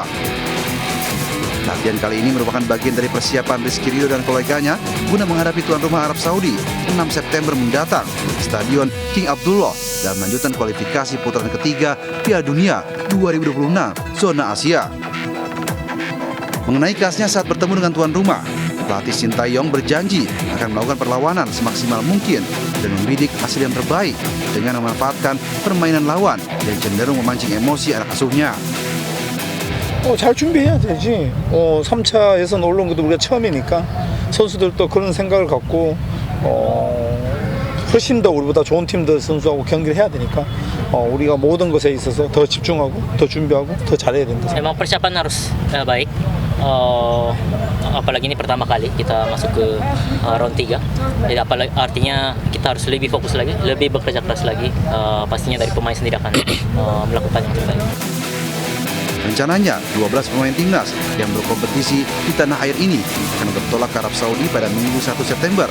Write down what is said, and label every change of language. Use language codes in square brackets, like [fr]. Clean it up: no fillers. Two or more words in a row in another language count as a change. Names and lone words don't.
[id] Latihan kali ini merupakan bagian dari persiapan Rizky Ridho dan koleganya guna menghadapi tuan rumah Arab Saudi 6 September mendatang di Stadion King Abdullah dalam lanjutan kualifikasi putaran ketiga Piala Dunia 2026 zona Asia. Mengenai khasnya saat bertemu dengan tuan rumah, pelatih Shin Tae-yong berjanji akan melakukan perlawanan semaksimal mungkin dan membidik hasil yang terbaik dengan memanfaatkan permainan lawan yang cenderung memancing emosi anak asuhnya. [ko] 잘 준비해야 되지. 3차 예선 올라온 것도 우리가 처음이니까 선수들도 그런 생각을 갖고 훨씬 더 우리보다 좋은 팀들 선수하고 경기를 해야 되니까 우리가 모든 것에 있어서 더 집중하고 더 준비하고 더 잘해야 된다. [id] Memang persiapan harus baik. Apalagi ini pertama kali kita masuk ke round 3. Jadi artinya kita harus lebih fokus lagi, lebih bekerja keras lagi. Pastinya dari pemain sendiri akan melakukan yang terbaik. Rencananya, 12 pemain timnas yang berkompetisi di tanah air ini akan bertolak ke Arab Saudi pada Minggu 1 September.